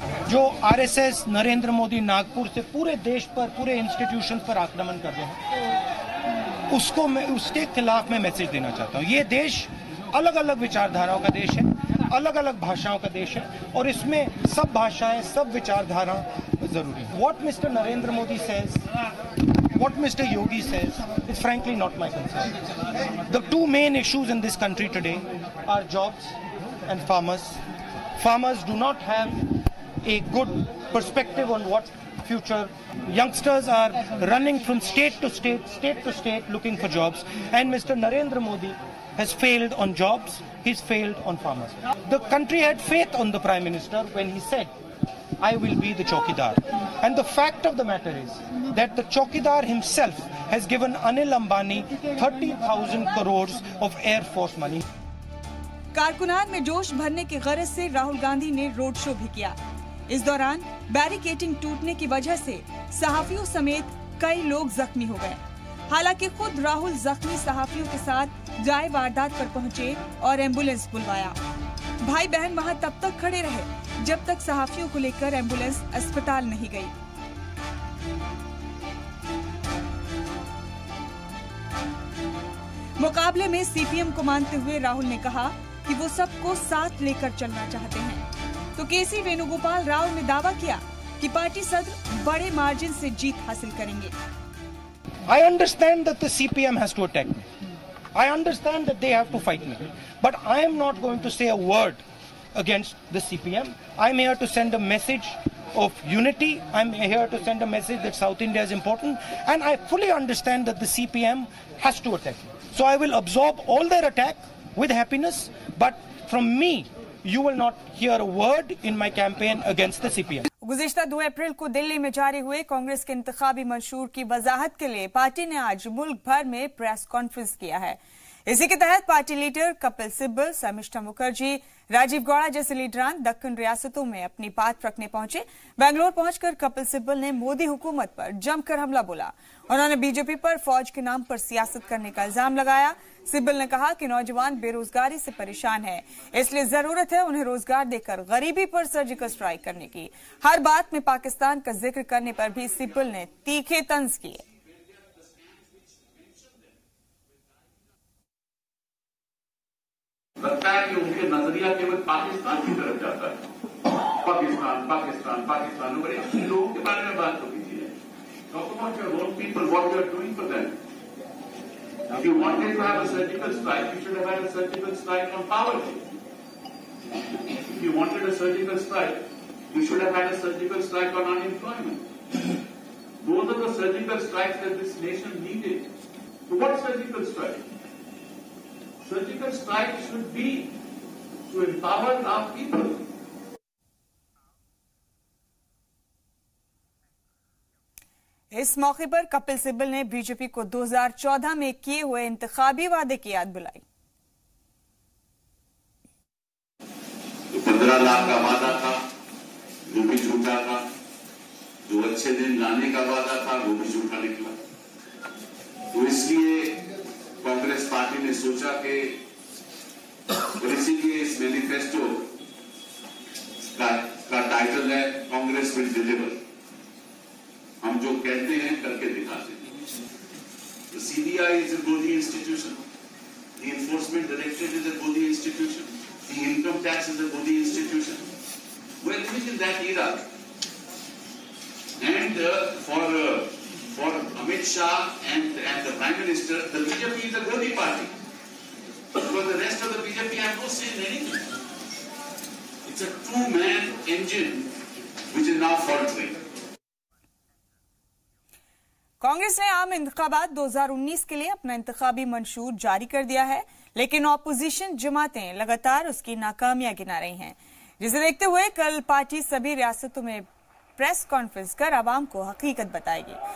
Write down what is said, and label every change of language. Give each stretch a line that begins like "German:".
Hindi: जो आरएसएस, नरेंद्र मोदी नागपुर से पूरे देश पर, पूरे इंस्टीट्यूशन पर आक्रमण कर रहे हैं, उसके खिलाफ मैं मैसेज देना चाहता हूँ। ये देश अलग अलग विचारधाराओं का देश है, अलग अलग भाषाओं का देश है और इसमें सब भाषाएं, सब विचारधारा जरूरी है।
English: What Mr. Narendra Modi says, what Mr. Yogi says, is frankly not my concern. The two main issues in this country today are jobs and farmers. Farmers do not have a good perspective on what future. Youngsters are running from state to state looking for jobs, and Mr. Narendra Modi has failed on jobs, he's failed on farmers. The country had faith on the Prime Minister when he said, I will be the Chowkidar. And the fact of the matter is that the Chowkidar himself has given Anil Ambani 30,000 crores of Air Force money.
Hindi: कारकुनान में जोश भरने की गरज से राहुल गांधी ने road show भी किया। इस दौरान बैरिकेडिंग टूटने की वजह से सहाफियों समेत कई लोग जख्मी हो गए। हालांकि खुद राहुल जख्मी सहाफियों के साथ जाए वारदात पर पहुंचे और एम्बुलेंस बुलवाया। भाई बहन वहां तब तक खड़े रहे जब तक सहाफियों को लेकर एम्बुलेंस अस्पताल नहीं गई। मुकाबले में सीपीएम को मानते हुए राहुल ने कहा कि वो सबको साथ लेकर चलना चाहते हैं। तो केसी वेणुगोपाल राव ने दावा किया कि पार्टी सदर बड़े मार्जिन से जीत हासिल करेंगे।
English: I understand that the CPM has to attack me. I understand that they have to fight me. But I am not going to say a word against the CPM. I'm here to send a message of unity. I'm here to send a message that South India is important. And I fully understand that the CPM has to attack me. So I will absorb all their attack with happiness. But from me, you will not hear a word in my campaign against the CPM.
Hindi: गुज़िश्ता 2 अप्रैल को दिल्ली में जारी हुए कांग्रेस के इंतखाबी मंशूर की वजाहत के लिए party ने आज मुल्क भर में प्रेस कॉन्फ्रेंस किया है। इसी के तहत पार्टी लीडर कपिल सिब्बल, शर्मिष्ठा मुखर्जी, राजीव गौड़ा जैसे लीडरान दक्कन रियासतों में अपनी बात रखने पहुंचे। बेंगलोर पहुंचकर कपिल सिब्बल ने मोदी हुकूमत पर जमकर हमला बोला। उन्होंने बीजेपी पर फौज के नाम पर सियासत करने का इल्जाम लगाया। सिब्बल ने कहा कि नौजवान बेरोजगारी से परेशान है, इसलिए जरूरत है उन्हें रोजगार देकर गरीबी पर सर्जिकल स्ट्राइक करने की। हर बात में पाकिस्तान का जिक्र करने पर भी सिब्बल ने तीखे तंज किए। लगता है कि उनके नजरिया केवल पाकिस्तान की तरफ जाता है। पाकिस्तान पाकिस्तान पाकिस्तान बड़े अच्छे लोगों के बारे में बात हो कीजिए।
English: Talk about your own people, what you are doing for them. If you wanted to have a surgical strike, you should have had a surgical strike on poverty. If you wanted a surgical strike, you should have had a surgical strike on unemployment. Those are the surgical strikes that this nation needed. So what surgical strike? Surgical strike should be to empower our people.
Hindi: इस मौके पर कपिल सिब्बल ने BJP को 2014 में किए हुए इंतखाबी वादे की याद बुलाई। 15 लाख का वादा था, वो भी झूठा था। जो अच्छे दिन लाने का वादा था, वो भी झूठा निकला। तो इसलिए कांग्रेस पार्टी ने सोचा कि इसीलिए इस मैनिफेस्टो का टाइटल है कांग्रेस विल डिलीवर। हम जो कहते हैं करके दिखाते हैं।
English: The CBI is a Modi institution. The Enforcement Directorate is a Modi institution. The Income Tax is a Modi institution. We're living in that era. And for Amit Shah and the Prime Minister, the BJP is a Modi party. For the rest of the BJP, I have no say in anything. It's a two-man engine which is now faltering.
Hindi: Congress ने आम इंतखाबात 2019 के लिए अपना इंतखाबी मंशूर जारी कर दिया है, लेकिन ऑपोजिशन जमातें लगातार उसकी नाकामियां गिना रही हैं, जिसे देखते हुए कल पार्टी सभी रियासतों में प्रेस कॉन्फ्रेंस कर आवाम को हकीकत बताएगी।